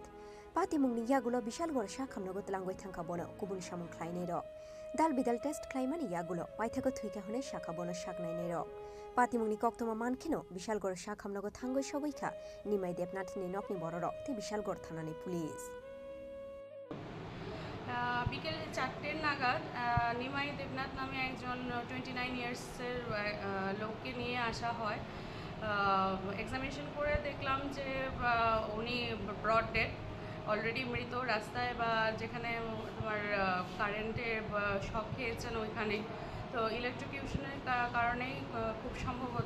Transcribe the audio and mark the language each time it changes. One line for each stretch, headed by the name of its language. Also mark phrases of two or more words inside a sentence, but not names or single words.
Kok Borok: Patimung Yagulo Bishal Gor Shakamnogot Langoi Thankabono, Kubun Shamun Klainero. Dal Bidal Test Klaimani Yagulo, Waitako Twika Hone Shakabono Shaknainero. Patimung Nikoktoma Mankino, Bishal Gor Shakamnogot Tango Shawika, Nimai Debnath Ninokni Bororo, Ti Bishal Gor Thanani Police.
Bangla: বিকেল 4টের নাগাদ নিমাই দেবনাথ নামে একজন 29 ইয়ার্সের লোককে নিয়ে আসা হয়। এক্সামিনেশন করে দেখলাম যে উনি
English: brought dead,
Bangla: অলরেডি মৃত, রাস্তায় বা যেখানে তোমার কারেন্টের শক খেয়েছেন ওইখানে, তো ইলেকট্রিকিউশনের কারণেই খুব সম্ভবত।